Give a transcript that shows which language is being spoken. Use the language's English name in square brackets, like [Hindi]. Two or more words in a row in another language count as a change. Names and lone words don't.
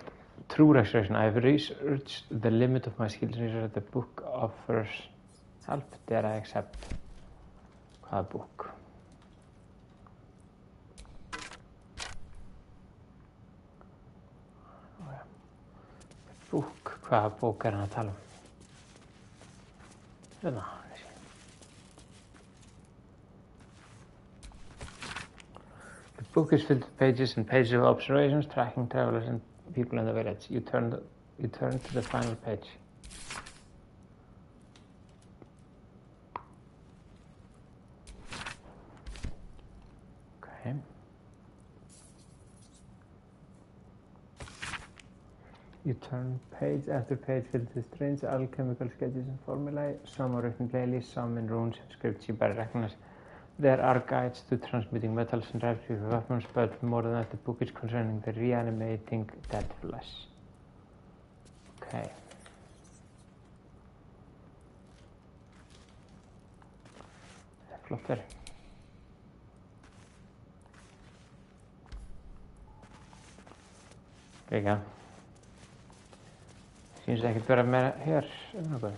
[English] True restoration, I have researched the limit of my skills, researched the book offers help, dare I accept? [Icelandic] Hvaða book? Book, hvaða bók er hann að tala um? Hérna, [English] The book is filled with pages and pages of observations, tracking travelers and people in the village. You turn to the final page. Okay. You turn page after page filled with strange alchemical sketches and formulae. Some are written plainly, some in runes and scripts you better recognize. There are guides to transmuting metals and recipes for weapons, but more than that, the book is concerning the reanimating dead flesh. [Icelandic] Okay. Flott verið. Líka. Sýnst ekkert vera meira hér um nokkuð.